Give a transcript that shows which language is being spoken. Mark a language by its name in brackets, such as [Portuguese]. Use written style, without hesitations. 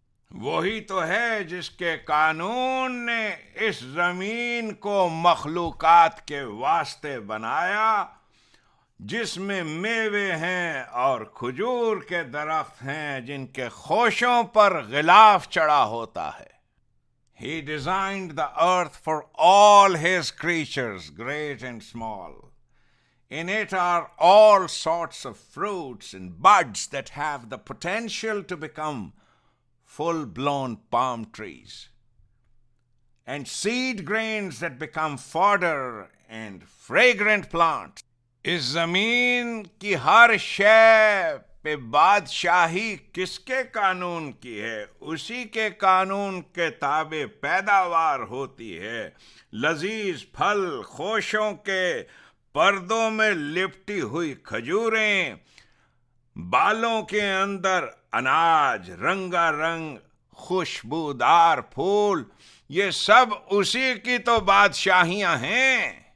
[Urdu] وہی تو ہے جس کے قانون نے اس زمین کو مخلوقات کے واسطے بنایا، جس میں میوے ہیں اور کھجور کے درخت ہیں جن کے خوشوں پر غلاف چڑھا ہوتا ہے۔ [English] He designed the earth for all his creatures, great and small. In it are all sorts of fruits and buds that have the potential to become full-blown palm trees, and seed grains that become fodder and fragrant plants. [Urdu] اس زمین کی ہر شے پہ بادشاہی کس کے قانون کی ہے؟ اسی کے قانون کے تابع پیداوار ہوتی ہے۔ لذیذ پھل، خوشوں کے پردوں میں لپٹی ہوئی کھجوریں، بالوں کے اندر اناج، رنگا رنگ خوشبودار پھول، یہ سب اسی کی تو بادشاہیاں ہیں۔